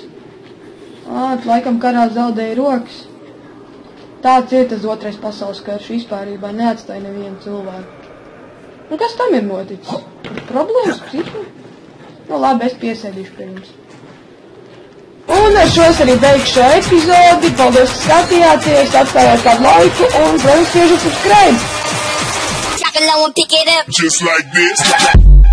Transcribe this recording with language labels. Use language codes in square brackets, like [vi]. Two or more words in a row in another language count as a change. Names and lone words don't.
[lv] Laikam karā zaudēja rokas. Tāds ir tas otrais pasaules karš, vispārībā neatstāja nevienu cilvēku. Kas tam ir noticis? Problēmas psihi? Nu labi, es piesēdīšu pie jums. Un ar šo es arī beigšu šo epizodi. Paldies, ka skatījāties, atstājāt kādu laiku un, protams, spiežat subscribe. [en] Drop it low and pick it up. Just like this.